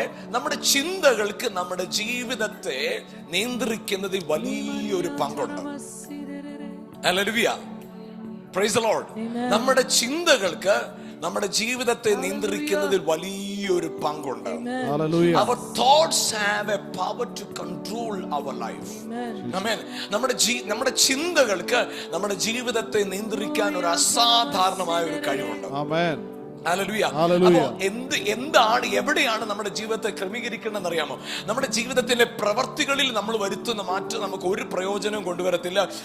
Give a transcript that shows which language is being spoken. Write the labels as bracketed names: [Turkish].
[Malayalam] നമ്മുടെ ചിന്തകൾക്ക് നമ്മുടെ ജീവിതത്തെ നിയന്ത്രിക്കുന്നതിൽ വലിയൊരു പങ്കുണ്ട്. ഹല്ലേലൂയ. [English] Praise the Lord. [Malayalam] നമ്മുടെ ചിന്തകൾക്ക് നമ്മുടെ ജീവിതത്തെ നിയന്ത്രിക്കുന്നതിൽ വലിയൊരു പങ്കുണ്ട്. [English] Our thoughts have a power to control our life. Amen. [Malayalam] നമ്മുടെ ചിന്തകൾക്ക് നമ്മുടെ ജീവിതത്തെ നിയന്ത്രിക്കാൻ ഒരു അസാധാരണമായ ഒരു കഴിവുണ്ട്. ഹല്ലേലൂയ. അപ്പോ എന്താണ്, എവിടെയാണ് നമ്മുടെ ജീവിതത്തെ ക്രമീകരിക്കണമെന്ന് അറിയാമോ? നമ്മുടെ ജീവിതത്തിന്റെ പ്രവർത്തികളിൽ നമ്മൾ വരുത്തുന്ന മാറ്റം നമുക്ക് ഒരു പ്രയോജനം കൊണ്ടുവരത്തില്ല.